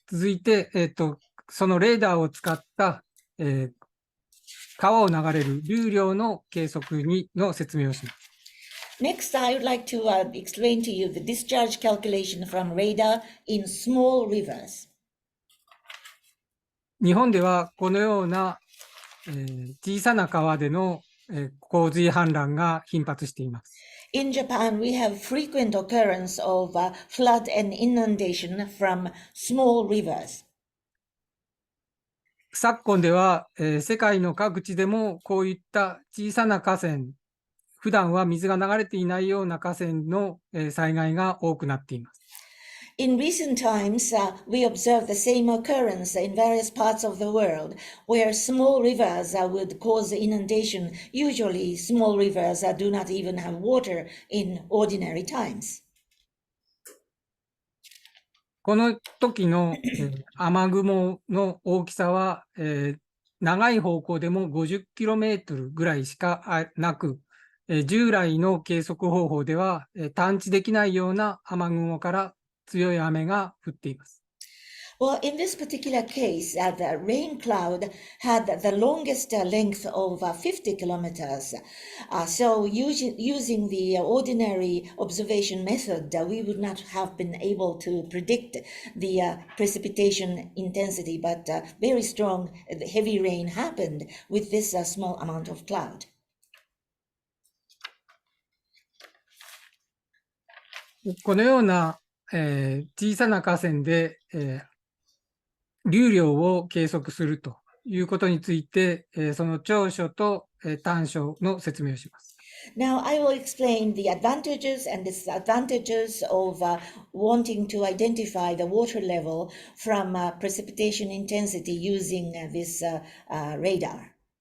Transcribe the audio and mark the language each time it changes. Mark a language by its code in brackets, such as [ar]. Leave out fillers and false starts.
[ja] 続いて、そのレーダーを使った、川を流れる流量の計測の説明をします。 [en] Next, I would like to explain to you the discharge calculation from radar in small rivers. [ja] 日本ではこのような、小さな川での、洪水氾濫が頻発しています。 [en] In Japan, we have frequent occurrence of flood and inundation from small rivers. [ja] 昨今では、世界の各地でもこういった小さな河川、普段は水が流れていないような河川の、災害が多くなっています。 [en] In recent times, we observe the same occurrence in various parts of the world where small rivers would cause inundation. Usually, small rivers do not even have water in ordinary times. [ja] この時の、雨雲の大きさは、長い方向でも 50km ぐらいしかなく、従来の計測方法では、探知できないような雨雲から強い雨が降っています。 [en] Well, in this particular case, the rain cloud had the longest length of 50 kilometers. So using the ordinary observation method, we would not have been able to predict the precipitation intensity, but very strong heavy rain happened with this small amount of cloud. [ja] このような、小さな河川で、流量を計測するということについて、その長所と、短所の説明をします。 [en] Now, I will explain the advantages and disadvantages of wanting to identify the water level from precipitation intensity using this radar.